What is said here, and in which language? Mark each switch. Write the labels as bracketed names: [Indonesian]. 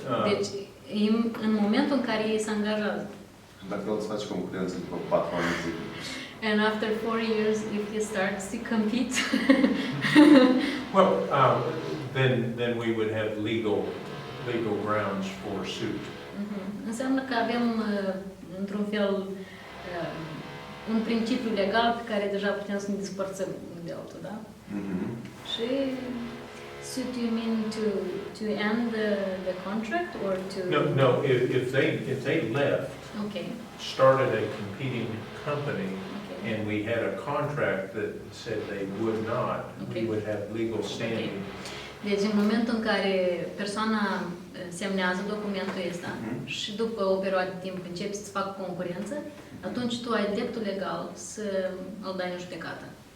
[Romanian] Deci, în momentul în care ei se angajează. Și dacă el îți face concurență după 4 ani de zile. [English] And after 4 years, if he starts to compete. Well, then we would have legal grounds for suit. [Romanian] Înseamnă că avem, într-un fel, un principiu legal pe care deja putem să ne despărțăm unul de altul, da? [English] Și suit, you mean to end the contract or to? No. If they left, Okay. started a competing company, Okay. and we had a contract that said they would not, we would have legal standing. [Romanian] Deci în momentul în care persoana semnează documentul ăsta și după o perioadă de timp începi să facă concurență, atunci tu ai dreptul legal să îl dai în judecată.